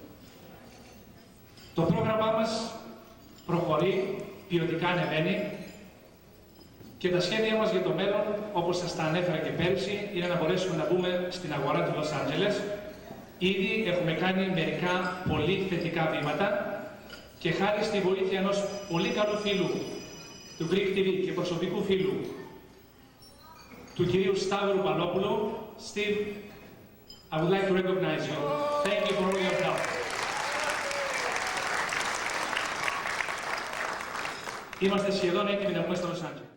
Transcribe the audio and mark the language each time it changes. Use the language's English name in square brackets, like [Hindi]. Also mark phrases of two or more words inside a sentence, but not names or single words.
[Greek] Το πρόγραμμά μας προχωρεί, ποιοτικά ανεβαίνει και τα σχέδια μας για το μέλλον, όπως σας τα ανέφερα και πέρυσι, είναι να μπορέσουμε να μπούμε στην αγορά του Λος Άντζελες. Ήδη έχουμε κάνει μερικά πολύ θετικά βήματα και χάρη στη βοήθεια ενός πολύ καλού φίλου του Greek TV και προσωπικού φίλου του κυρίου Σταύρου Παλόπουλου. [English] Steve, I would like to recognize you. Thank you for all your help. [Greek] Είμαστε σχεδόν έτοιμοι να μπούμε στο Los Angeles.